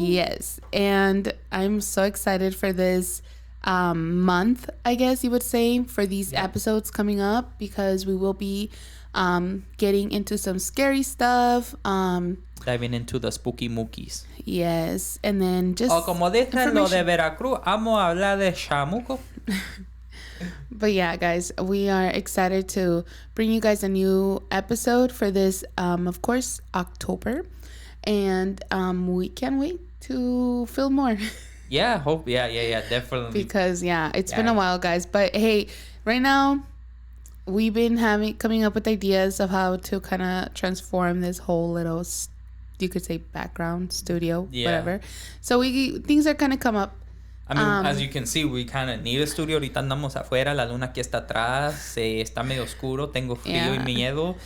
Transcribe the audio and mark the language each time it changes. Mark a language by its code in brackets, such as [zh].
[en] Yes, and I'm so excited for this month, I guess you would say, for these episodes coming up, because we will be getting into some scary stuff. Diving into the spooky mookies. Yes, and then just [es] O como dicen lo de Veracruz, vamos a hablar de chamuco. [en] But yeah, guys, we are excited to bring you guys a new episode for this, of course, October. And we can't wait to film more. Yeah, definitely. Because, it's been a while, guys. But hey, right now, we've been coming up with ideas of how to kind of transform this whole little, you could say, background studio, whatever. So things are going to come up. I mean, as you can see, we kind of need a studio. [es] Ahorita andamos afuera, la luna aquí está atrás, está medio oscuro, tengo frío y miedo.